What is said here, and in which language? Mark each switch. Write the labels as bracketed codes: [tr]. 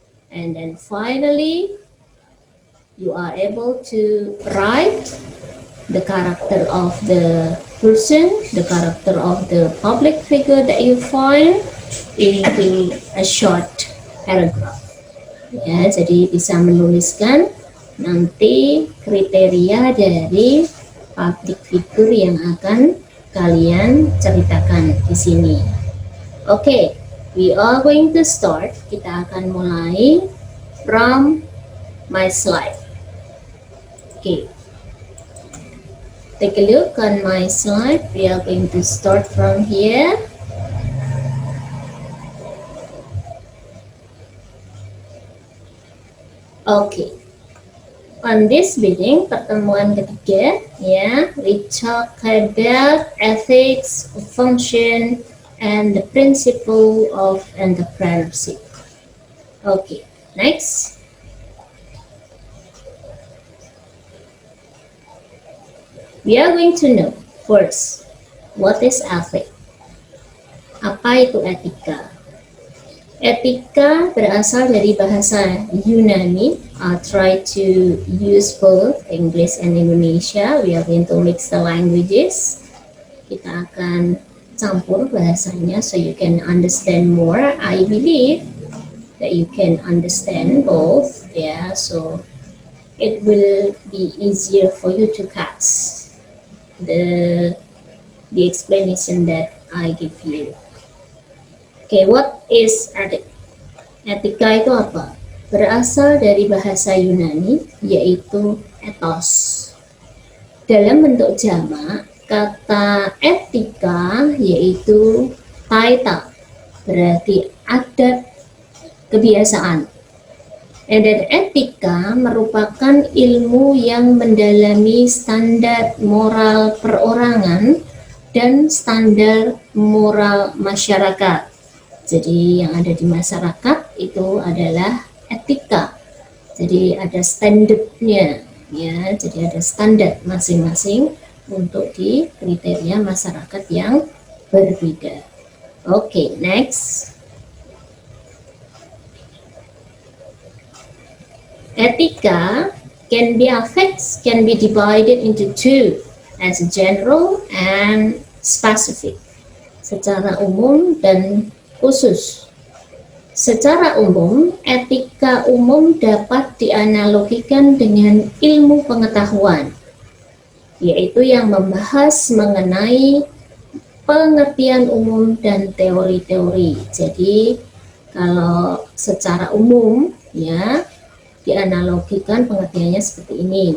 [en] And then finally, you are able to write the character of the person, the character of the public figure that you find into a short paragraph. [id] Ya, jadi bisa menuliskan nanti kriteria dari public figure yang akan kalian ceritakan di sini. [en] Okay, we are going to start. [id] Kita akan mulai [en] from my slide. Okay. Take a look on my slide. We are going to start from here. Okay. On this meeting, [id] pertemuan ketiga, ya, [en] we talk about ethics, function, and the principle of entrepreneurship. Okay, next. We are going to know first, what is ethics? [id] Apa itu etika? Etika berasal dari bahasa Yunani. [en] I'll try to use both English and Indonesia. We are going to mix the languages. [id] Kita akan campur bahasanya [en] so you can understand more. I believe that you can understand both. Yeah, so it will be easier for you to catch the explanation that I give you. Okay, what is ethics? [id] Etika itu apa? Berasal dari bahasa Yunani, yaitu ethos. Dalam bentuk jamak, kata etika yaitu taita, berarti adat, kebiasaan. Dan etika merupakan ilmu yang mendalami standar moral perorangan dan standar moral masyarakat. Jadi yang ada di masyarakat itu adalah etika. Jadi ada standarnya, ya. Jadi ada standar masing-masing untuk di kriteria masyarakat yang berbeda. [en] Okay, next. Etika can be divided into two, as general and specific, [id] secara umum dan khusus. Secara umum, etika umum dapat dianalogikan dengan ilmu pengetahuan, yaitu yang membahas mengenai pengertian umum dan teori-teori. Jadi, kalau secara umum, ya, dianalogikan pengertiannya seperti ini.